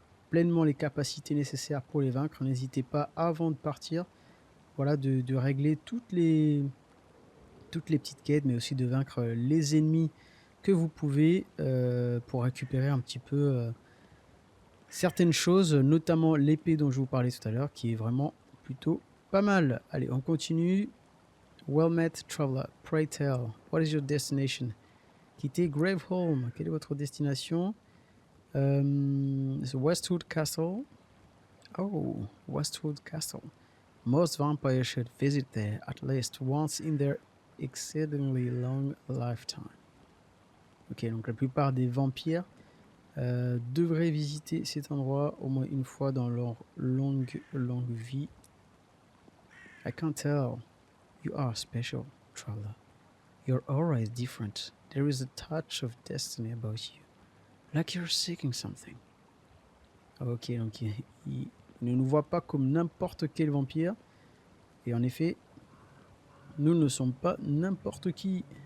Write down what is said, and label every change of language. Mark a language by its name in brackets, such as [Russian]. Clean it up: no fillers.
[French] pleinement les capacités nécessaires pour les vaincre, n'hésitez pas, avant de partir, voilà, de régler toutes les petites quêtes, mais aussi de vaincre les ennemis que vous pouvez pour récupérer un petit peu certaines choses, notamment l'épée dont je vous parlais tout à l'heure, qui est vraiment plutôt pas mal. Allez, on continue. [English] Well met, traveler. Pray tell, what is your destination? [French] Quittez Graveholm. Quelle est votre destination? [English] Westwood Castle. Oh, Westwood Castle. Most vampires should visit there at least once in their exceedingly long lifetime. [French] Ok, donc la plupart des vampires devraient visiter cet endroit au moins une fois dans leur longue vie. [English] I can't tell. You are special, traveler. Your aura is different. There is a touch of destiny about you. Like you're seeking something. [French] Ok, donc il ne nous voit pas comme n'importe quel vampire. Et en effet, nous ne sommes pas n'importe qui.